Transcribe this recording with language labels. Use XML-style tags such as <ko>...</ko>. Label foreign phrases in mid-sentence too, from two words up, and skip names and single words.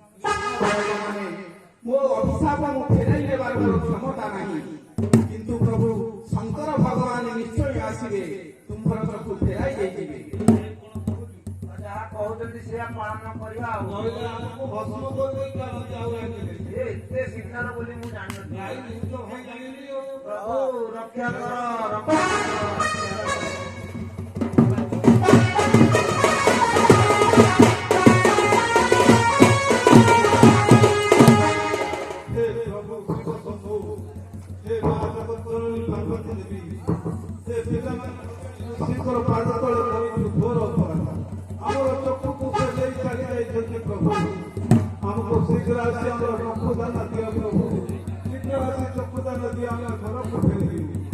<or>ମୋ ଅଭିଶାପ ମୁଁ ଫେରାଇ ନେବାର ମୋର କ୍ଷମତା ନାହିଁ, କିନ୍ତୁ ପ୍ରଭୁ ଶଙ୍କର ଭଗବାନ ନିଶ୍ଚୟ ଆସିବେ, ତୁମ୍ଭର ସବୁ ଫେରାଇ ଦେଇଥିବେ। ଯାହା କହୁଛନ୍ତି ସେୟା ପାଳନ କରିବା ଆଉ। ନହେଲେ ଆମକୁ ଭସ୍ମ କରିଦେଇ ଚାଲନ୍ତି ଆଉ ରାଜ୍ୟରେ। ଏ ଏତେ ଶୀଘ୍ର ବୋଲି ମୁଁ ଜାଣିନଥିଲି। ଭାଇ ମୁଁ ତ ଭାଇ ଜାଣିଲି ଆଉ। ପ୍ରଭୁ ରକ୍ଷା କର, ରକ୍ଷା କର। ହେ ପ୍ରଭୁ ଶିବ ଶମ୍ଭୁ, हे ମା ଜଗତଜନନୀ ପାର୍ବତୀ ଦେବୀ, हे ପିଲାମାନଙ୍କର ପାଦ ତଳେ କରିଛୁ ଘୋର ଅପରାଧ। ଆମର ଚକ୍ଷୁକୁ ସେ ଦେଇ ଚାଲି ଯାଇଛନ୍ତି ପ୍ରଭୁ। ଆମକୁ ଶୀଘ୍ର ଆସି ଆମର ଚକ୍ଷୁଦାନ ଦିଅ ପ୍ରଭୁ। ଶୀଘ୍ର ଆସି ଚକ୍ଷୁଦାନ ଦିଅ, ଆମେ ଘରକୁ ଫେରିବୁ।</or>